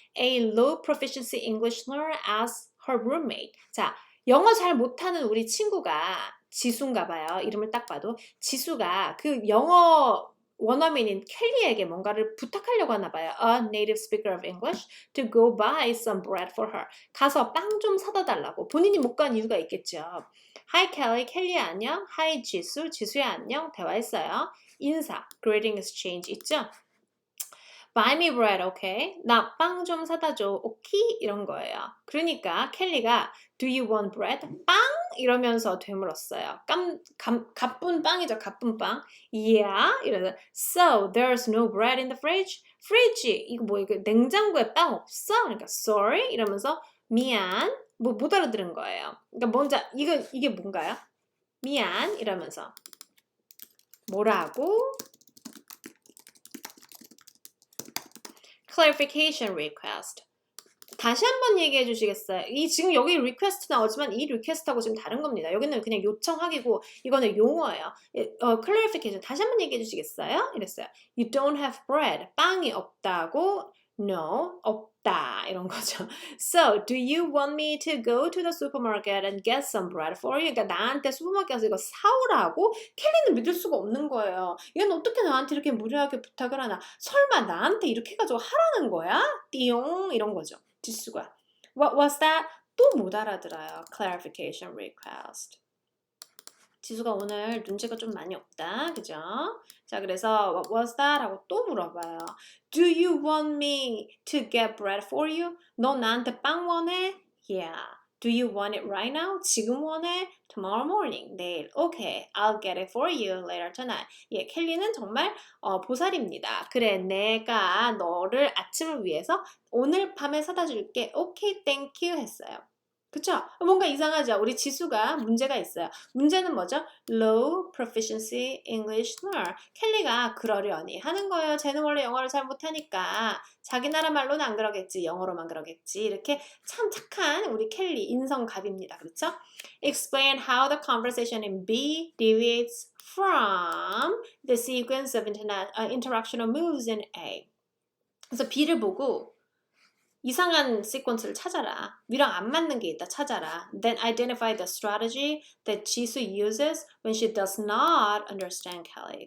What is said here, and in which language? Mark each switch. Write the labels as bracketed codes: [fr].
[en] A low proficiency English learner asks her roommate. [ko] 자, 영어 잘 못하는 우리 친구가 지수인가 봐요. 이름을 딱 봐도 지수가 그 영어 원어민인 켈리에게 뭔가를 부탁하려고 하나 봐요. [en] A native speaker of English to go buy some bread for her. [ko] 가서 빵 좀 사다 달라고. 본인이 못 간 이유가 있겠죠. [en] Hi Kelly, [ko] 켈리야 안녕. [en] Hi [ko] 지수, 지수야 안녕. 대화했어요. 인사, greeting exchange 있죠? [en] Buy me bread, okay? [ko] 나 빵 좀 사다 줘, 오케이? 이런 거예요. 그러니까 켈리가 [en] Do you want bread? [ko] 빵? 이러면서 되물었어요. 가쁜 빵이죠, 가쁜 빵. [en] Yeah? [ko] 이러면서 [en] So, there's no bread in the fridge? fridge? [ko] 이거 뭐 이거 냉장고에 빵 없어? 그러니까 [en] sorry? [ko] 이러면서 미안. 뭐 못 알아들은 거예요. 그러니까 먼저 이게 뭔가요? 미안 이러면서 뭐라고? [en] clarification request. [ko] 다시 한번 얘기해 주시겠어요? 지금 여기 request 나오지만 이 request하고 지금 다른 겁니다. 여기는 그냥 요청하기고 이거는 용어예요. clarification 다시 한번 얘기해 주시겠어요? 이랬어요. [en] You don't have bread. [ko] 빵이 없다고? No, 없다. 이런 거죠. [en] So, do you want me to go to the supermarket and get some bread for you? [ko] 그러니까 나한테 슈퍼마켓 가서 이거 사오라고? 켈리는 믿을 수가 없는 거예요. 이건 어떻게 나한테 이렇게 무리하게 부탁을 하나? 설마 나한테 이렇게 해가지고 하라는 거야? 띠용 이런 거죠. 지수가. [en] What was that? [ko] 또 못 알아들어요. [en] Clarification request. [ko] 지수가 오늘 눈치가 좀 많이 없다. 그죠? 자, 그래서 [en] what was that? [ko] 하고 또 물어봐요. [en] Do you want me to get bread for you? [ko] 너 나한테 빵 원해? [en] Yeah. Do you want it right now? [ko] 지금 원해? [en] Tomorrow morning. [ko] 내일. [en] Okay. I'll get it for you later tonight. [ko] 예, 켈리는 정말 보살입니다. 그래, 내가 너를 아침을 위해서 오늘 밤에 사다 줄게. [en] Okay, thank you [ko] 했어요. 그쵸? 뭔가 이상하죠? 우리 지수가 문제가 있어요. 문제는 뭐죠? [en] Low proficiency English learner. [ko] 켈리가 그러려니 하는 거예요. 쟤는 원래 영어를 잘 못하니까 자기 나라 말로는 안 그러겠지. 영어로만 그러겠지. 이렇게 참 착한 우리 켈리 인성갑입니다. 그렇죠? [en] Explain how the conversation in B deviates from the sequence of interactional moves in A. [ko] 그래서 B를 보고 이상한 시퀀스를 찾아라. 위랑 안 맞는 게 있다 찾아라. [en] Then identify the strategy that 지수 uses when she does not understand Kelly.